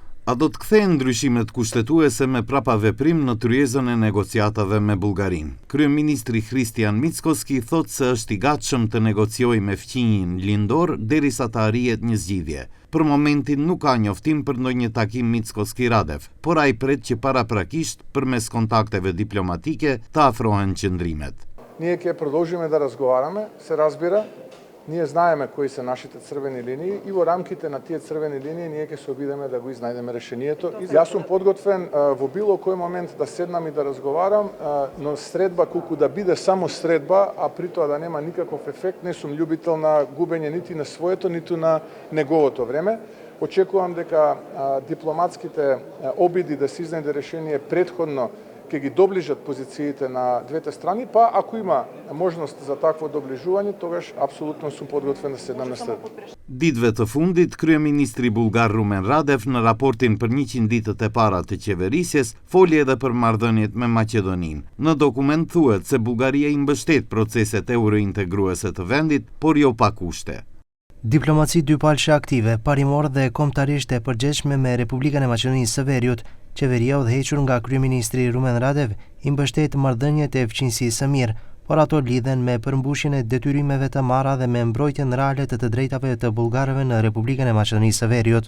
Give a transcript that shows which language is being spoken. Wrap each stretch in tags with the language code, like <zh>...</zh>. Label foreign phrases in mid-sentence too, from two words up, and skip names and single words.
<sq>А до të kthehen ndryshimet kushtetuese me prapa veprim në tryezën e negociatave me Bullgarin. Kryeministri Hristijan Mickoski thot se është i gatshëm të negociojë me fqinjin lindor derisa të arrihet një zgjidhje. Për momentin nuk ka njoftim për ndonjë takim Mickoski-Radev, por ai pret që paraprakisht përmes kontakteve diplomatike të afrohen qëndrimet.</sq> <mk>Ние ќе продолжиме да разговараме, се разбира. Ние знаеме кои се нашите црвени линии и во рамките на тие црвени линии ние ќе се обидеме да го изнајдеме решението. Јас сум подготвен во било кој момент да седнам и да разговарам, но средба колку да биде само средба, а при тоа да нема никаков ефект, не сум љубител на губење нити на своето, ниту на неговото време. Очекувам дека дипломатските обиди да се изнајде решение предходно ќе ги доближат позициите на двете страни, па ако има можност за такво доближување, тогаш апсолутно сум подготвен да седнам на средба.</mk> <sq>Ditëve të fundit, kryeministri bulgar Rumen Radev në raportin për 100 ditët e para të qeverisjes foli edhe për marrëdhëniet me Maqedoninë. Në dokument thuhet se Bullgaria i mbështet proceset eurointegruese të vendit, por jo pa kushte. Diplomaci dypalëshe aktive, parimor dhe kombëtarisht e përgjithshme me Republikën e Maqedonisë së Veriut, qeveria udhëhequr nga kryeministri Rumen Radev i mbështet marrëdhëniet e fqinjësisë së mirë, por ato lidhen me përmbushjen e detyrimeve të marra dhe me mbrojtjen reale të drejtave të bullgarëve në Republikën e Maqedonisë së Veriut.</sq>